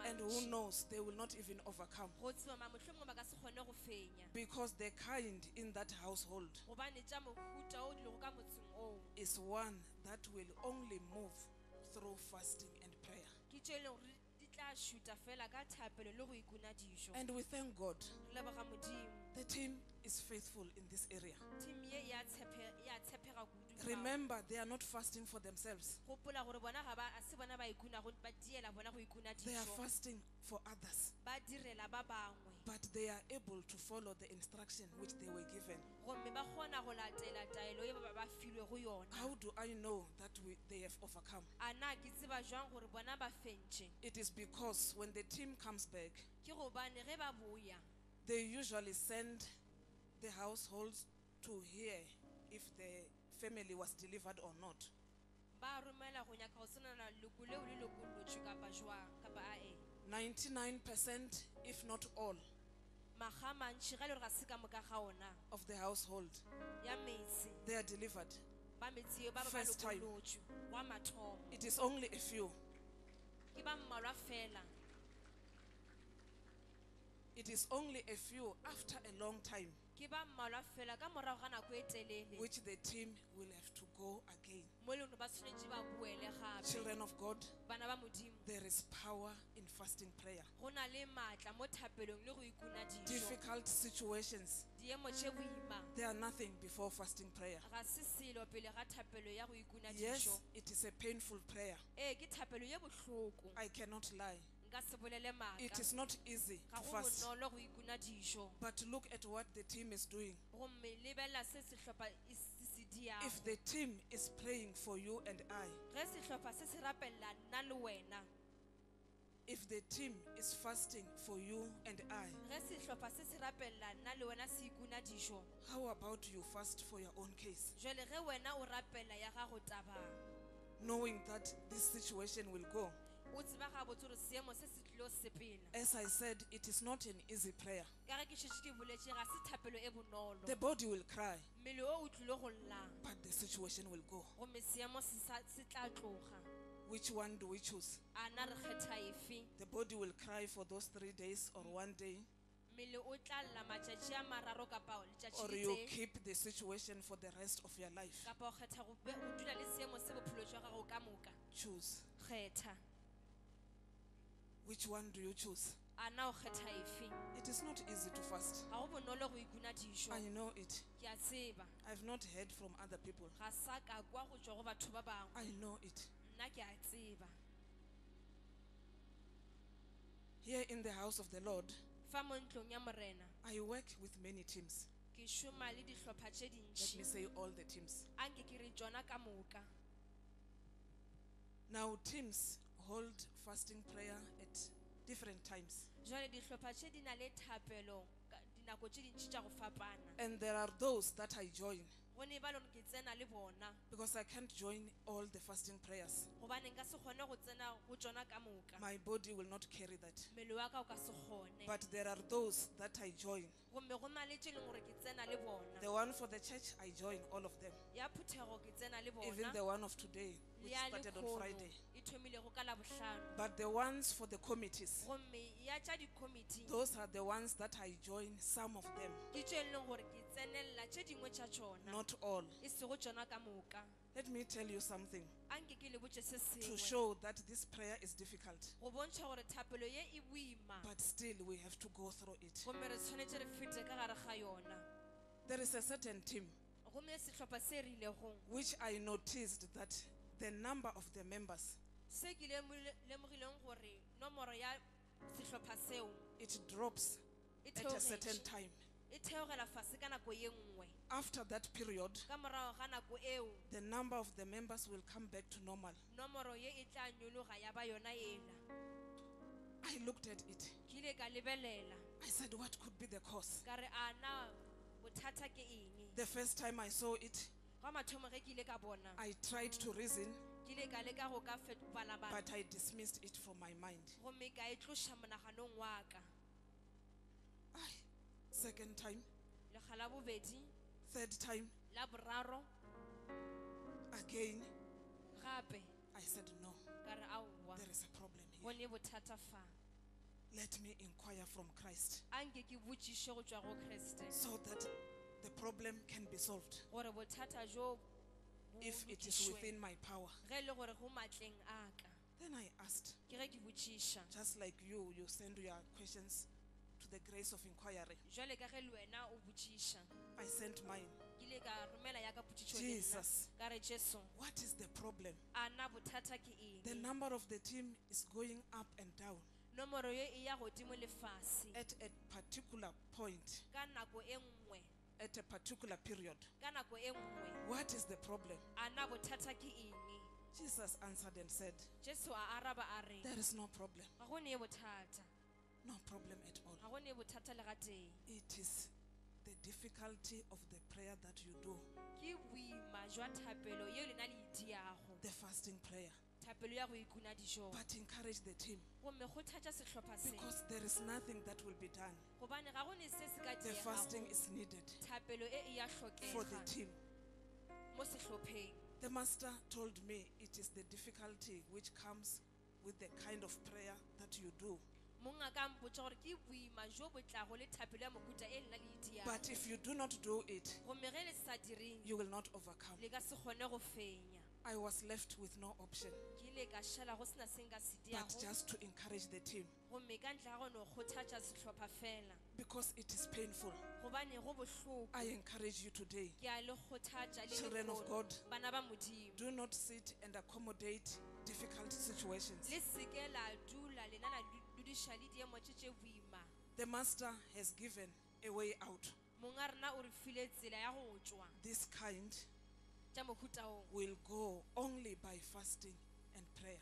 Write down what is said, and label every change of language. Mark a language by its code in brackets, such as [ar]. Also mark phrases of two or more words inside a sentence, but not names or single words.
[en] And who knows, they will not even overcome. [nso] go tseba mohlomongwe ba ka se kgone go fenya [en] Because the kind in that household [nso] gobane tša mohuta o dilego ka motseng oo [en] is one that will only move through fasting and prayer. [nso] ke tše e leng gore di tla šuta fela ka thapelo le go ikuna dijo [en] And we thank God. [nso] re leboga modimo [en] The team is faithful in this area. [nso] team ye e a tshepega kudu [en] Remember, they are not fasting for themselves. [nso] gopola gore bona ga ba a se bona ba ikuna go ba diela bona go ikuna [en] They are [nso] dijo [en] fasting for others. [nso] ba direla ba bangwe [en] But they are able to follow the instruction which they were given. [nso] gomme ba kgona go latela taelo ye ba filwe go yona [en] How do I know that they have overcome? [nso] a na ke tseba jwang gore bona ba fentše [en] It is because when the team comes back, [nso] ke gobane ge ba boya [en] they usually send the households to hear if the family was delivered or not. [nso] ba romela go nyaka go tsenana leloko leo le lokolotšwe kapa jwang kapa ae [en] 99%, if not all, [nso] maga mantši ga le gore ga se ka moka ga ona [en] of the household, [nso] ya metse [en] they are delivered. [nso] ba metse eo ba ba ba [en] First time. [nso] lokolotšwe wa mathomo [en] It is only a few. [nso] ke ba mmalwa fela [en] It is only a few after a long time [nso] ke ba mmalwa fela ka morago ga nako e telele [en] which the team will have to go again. [nso] mo e leng gore ba tshwanetse ba boele gape [en] Children of God, [nso] bana ba modimo [en] there is power in fasting prayer. [nso] go na le maatla mo thapelong le go ikuna dijo [en] Difficult situations, [nso] diemo tše boima [en] they are nothing before fasting prayer. [nso] ga se selo pele ga thapelo ya go ikuna [en] Yes, [nso] dijo [en] it is a painful prayer. [nso] ee ke thapelo ye bohloko [en] I cannot lie. [nso] nka se bolele maaka [en] It is not easy [nso] ga [en] to [nso] go [en] fast. [nso] bonolo go ikuna dijo [en] But look at what the team is doing. [nso] gomme lebelela se sehlopha se diago [en] If the team is praying for you and I, [nso] ge sehlopha se se rapelela nna le wena [en] if the team is fasting for you and I, [nso] ge sehlopha se se rapelela nna le wena se ikuna dijo [en] how about you fast for your own case? [nso] jwale ge wena o rapela ya gago tabang [en] Knowing that this situation will go. [nso] o tseba gabotse gore seemo se se tlilo sepela [en] As I said, it is not an easy prayer. [nso] ka ge ke šetše ke boletše ga se thapelo e bonolo [en] The body will cry, [nso] mmele o o tlile go llang [en] but the situation will go. [nso] gomme seemo se tla tloga [en] Which one do we choose? [nso] a na re kgetha efe [en] The body will cry for those 3 days or 1 day, [nso] mmele o tla lla matšatši a mararo kapa [en] or [nso] letšatši [en] you [nso] le tse [en] keep the situation for the rest of your life. [nso] kapa o kgetha go dula le seemo se bophelo jwa gago ka moka [en] Choose. [nso] kgetha [en] Which one do you choose? [nso] a na o kgetha efe [en] It is not easy to fast. [nso] ga go bonolo go ikuna dijo [en] I know it. [nso] ke a tseba [en] I've not heard from other people. [nso] ga sa ka kwa go tšwa go batho ba bangwe [en] I know it. [nso] nna ke a tseba [en] Here in the house of the Lord, [nso] fa mo ntlong ya morena [en] I work with many teams. [nso] ke šoma le dihlopha tše [en] Let [nso] dintši [en] me say all the teams. [nso] anke ke re tšona ka moka [en] Now, teams hold fasting prayer at different times. [nso] jwale dihlopha tše di na le thapelo dinako tše dintši tša go fapana [en] And there are those that I join [nso] go ne ba le gore ke tsena le bona [en] because I can't join all the fasting prayers. [nso] gobane nka se kgone go tsena go tšona ka moka [en] My body will not carry that. [nso] mmele wa ka o ka se kgone [en] But there are those that I join. [nso] gomme go na le tše leng gore ke tsena le bona [en] The one for the church, I join all of them. [nso] ya phuthego ke tsena le [en] Even [nso] bona [en] the one of today, [nso] le [en] which [nso] ya [en] started on [nso] lekgono [en] Friday. [nso] e thomilego ka labohlano [en] But the ones for the committees, [nso] gomme ya tša di-committee [en] those are the ones that I join, some of them, [nso] ke tše e leng gore ke tsenelela tše dingwe tša tšona [en] not all. [nso] e sego tšona ka moka [en] Let me tell you something [nso] anke ke le botše se [en] to [nso] sengwe [en] show that this prayer is difficult, [nso] go bontšha gore thapelo ye e boima [en] but still we have to go through it. [nso] gomme re tshwanetse re fete ka gare ga yona [en] There is a certain team [nso] gomme sehlopha se rilego [en] which I noticed that the number of the members, [nso] se ke lemogileng gore nomoro ya sehlopha seo [en] it drops [nso] e [en] at a certain time. [nso] e theogela fase ka nako ye nngwe [en] After that period, [nso] ka morago ga nako eo [en] the number of the members will come back to normal. [nso] nomoro ye e tla nyologa ya ba yona ela [en] I looked at it. [nso] ke ile ka lebelela [en] I said, what could be the cause? [nso] ka re a na bothata ke eng [en] The first time I saw it, [nso] ga mathomo ge ke ile ka bona [en] I tried to reason, [nso] ke ile ka leka go ka bala bana [en] but I dismissed it from my mind. [nso] gomme ka e tloša monaganong wa ka [en] Second time, [nso] lekga la bobedi [en] Third time, [nso] la boraro [en] again, [nso] gape [en] I said, no, [nso] ka re aowa [en] there is a problem [nso] go [en] here. [nso] le bothata fa [en] Let me inquire from Christ [nso] a nke ke botšiše go tšwa go kreste [en] so that the problem can be solved. [nso] gore bothata jo bo [en] If it is [nso] lokišwe. [en] within my power. [nso] Ge e le gore go matleng a ka [en] Then I asked, [nso] ke ge ke botšiša [en] just like you send your questions to the grace of inquiry. [nso] jwale ka ge le wena o botšiša [en] I sent mine. [nso] ke ile ka romela ya ka potšišo le nna [en] Jesus, [nso] ka re jesu [en] what is the problem? [nso] a na bothata ke [en] The [nso] eng [en] number of the team is going up and down [nso] nomoro ye e ya godimo le fase [en] at a particular point, [nso] ka nako e nngwe [en] at a particular period. [nso] ka nako e nngwe [en] What is the problem? [nso] a na bothata ke eng [en] Jesus answered and said, [nso] jesu a araba a re [en] there is no problem. [nso] ga go ne bothata [en] No problem at all. [nso] ga go ne bothata le ga teng [en] It is the difficulty of the prayer that you do, [nso] ke boima jwa thapelo yeo lena le idiago [en] the fasting prayer. [nso] thapelo ya go ikuna dijong [en] But encourage the team [nso] gomme go thatša sehlopha se [en] because there is nothing that will be done. [nso] gobane ga go ne se se ka [en] The fasting [nso] diegago [en] is needed [nso] thapelo e e ya [en] for the [nso] hlokega [en] team. [nso] mo sehlopheng [en] The master told me it is the difficulty which comes with the kind of prayer that you do. [nso] monga ka mpotša gore ke boima jo bo tlago le thapelo ya mohuta e lena le idiago [en] But if you do not do it, [nso] gomme ge le sa direng [en] you will not overcome. [nso] le ka se kgone go fenya [en] I was left with no option [nso] ke ile ka šala go sena se nka se [en] but [nso] diago [en] just to encourage the team [nso] gomme ka ntle ga gone go kgothatša sehlopha fela [en] because it is painful. [nso] gobane go bohloko [en] I encourage you today, [nso] ke a le kgothatša le [en] children of [nso] lekgolo, [en] God, [nso] bana ba modimo [en] do not sit and accommodate difficult situations. [nso] le seke la dula lena la dudiša le diemo tše boima [en] The master has given a way out. [nso] monga rena o re file tsela ya go tšwa [en] This kind [nso] tša mohuta o [en] will go only by fasting and prayer.